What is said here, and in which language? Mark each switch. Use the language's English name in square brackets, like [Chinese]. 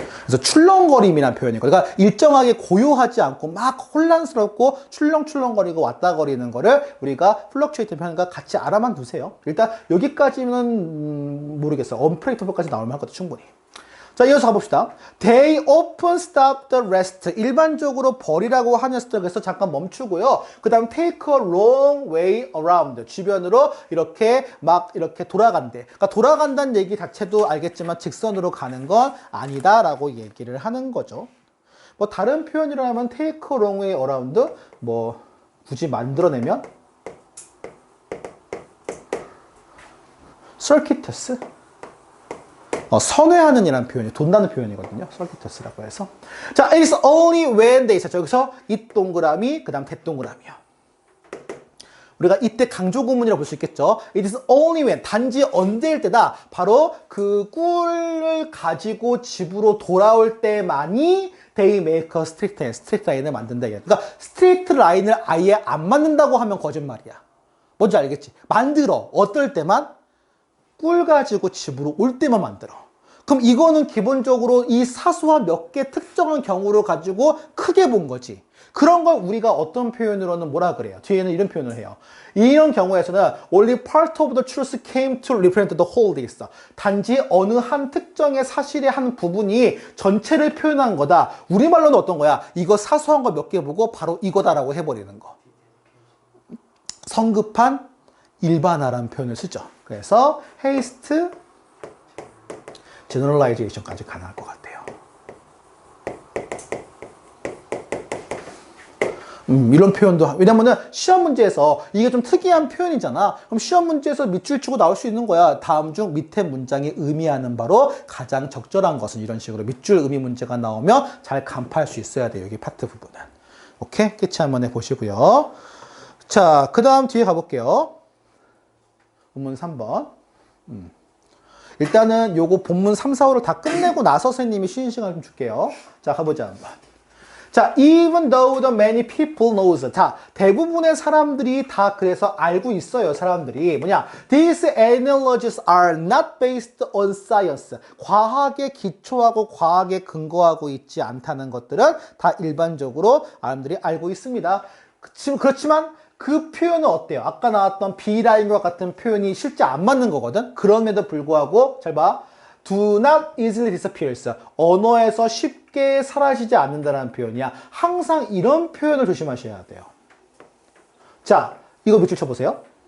[Korean] 그래서 출렁거림이라는 표현이고, 그러니까 일정하게 고요하지 않고 막 혼란스럽고 출렁출렁거리고 왔다 거리는 거를 우리가 플럭츄에이트 표현과 같이 알아만 두세요. 일단 여기까지는 모르겠어요. unpredictable까지 나오면 할 것도 충분히. 자, 이어서 가봅시다. [English] They often stop the rest. [Korean] 일반적으로 벌이라고 하는 스톡에서 잠깐 멈추고요. 그 다음 [English] take a long way around. [Korean] 주변으로 이렇게 막 이렇게 돌아간대. 그러니까 돌아간다는 얘기 자체도 알겠지만 직선으로 가는 건 아니다라고 얘기를 하는 거죠. 뭐 다른 표현이라 하면 take a long way around. 뭐 굳이 만들어내면 circuitous 선회하는 이라는 표현이 돈 나는 표현이거든요. [English] circuitous라고 해서 자, it is only when they [Korean] 있었죠. 여기서 이 동그라미 그 다음 대동그라미요. 우리가 이때 강조 구문이라고 볼 수 있겠죠. [English] It is only when [Korean] 단지 언제일 때다. 바로 그 꿀을 가지고 집으로 돌아올 때만이 [English] they make a straight line [Korean] 을 만든다. 그러니까 스트레이트 라인을 아예 안 만든다고 하면 거짓말이야. 뭔지 알겠지? 만들어. 어떨 때만? 꿀 가지고 집으로 올 때만 만들어. 그럼 이거는 기본적으로 이 사소한 몇 개 특정한 경우를 가지고 크게 본 거지. 그런 걸 우리가 어떤 표현으로는 뭐라 그래요? 뒤에는 이런 표현을 해요. 이런 경우에서는 [English] only part of the truth came to represent the whole [Korean] 돼 있어. 단지 어느 한 특정의 사실의 한 부분이 전체를 표현한 거다. 우리말로는 어떤 거야? 이거 사소한 거 몇 개 보고 바로 이거다라고 해버리는 거. 성급한 일반화라는 표현을 쓰죠. 그래서 haste, generalization까지 가능할 것 같아요. 이런 표현도, 왜냐면은 시험 문제에서 이게 좀 특이한 표현이잖아. 그럼 시험 문제에서 밑줄 치고 나올 수 있는 거야. 다음 중 밑에 문장이 의미하는 바로 가장 적절한 것은 이런 식으로 밑줄 의미 문제가 나오면 잘 간파할 수 있어야 돼요. 여기 파트 부분은. 오케이? 캐치 한번 해보시고요. 자, 그 다음 뒤에 가볼게요. 본문 3번. 일단은 요거 본문 3, 4, 5를 다 끝내고 나서 선생님이 쉬는 시간을 좀 줄게요. 자, 가보자 한번. [English] 자, even though the many people knows. [Korean] 자, 대부분의 사람들이 다 그래서 알고 있어요. 사람들이. 뭐냐? [English] These analogies are not based on science. [Korean] 과학에 기초하고 과학에 근거하고 있지 않다는 것들은 다 일반적으로 사람들이 알고 있습니다. 그렇지만 그 표현은 어때요? 아까 나왔던 B라인과 같은 표현이 실제 안 맞는 거거든? 그럼에도 불구하고, 잘 봐. [English] Do not easily disappears. [Korean] 언어에서 쉽게 사라지지 않는다는 표현이야. 항상 이런 표현을 조심하셔야 돼요. 자, 이거 밑줄 쳐보세요.